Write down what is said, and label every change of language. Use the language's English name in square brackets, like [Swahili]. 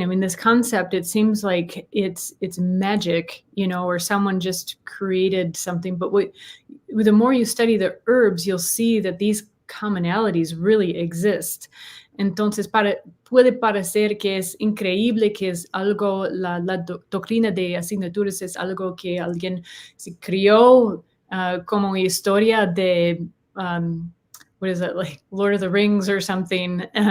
[English] I mean, this concept, it seems like it's magic, or someone just created something. But the more you study the herbs, you'll see that these commonalities really exist. [Spanish] Entonces, puede parecer que es increíble, que es algo, la doctrina de asignaturas es algo que alguien se crió como historia de... [English] what is it, like Lord of the Rings or something?